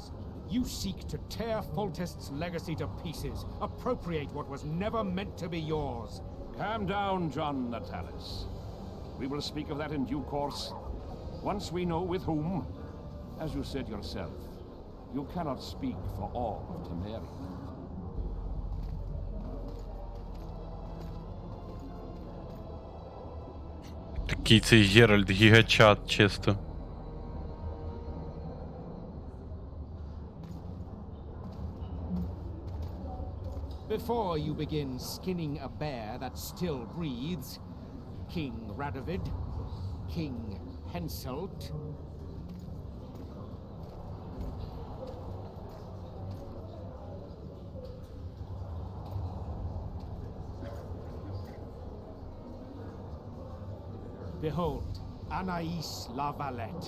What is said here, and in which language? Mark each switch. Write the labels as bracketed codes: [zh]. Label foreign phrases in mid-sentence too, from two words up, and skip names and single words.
[en] You seek to tear Foltest's legacy to pieces, appropriate what was never meant to be yours. Calm down, John Natalis. We will speak of that in due course, once we know with whom. As you said yourself, you cannot speak for all of Temeria. [uk] Такий цей Геральт гігачат чисто. [en] Before you begin skinning a bear that still breathes, King Radovid, King Henselt, behold, Anais la Valette.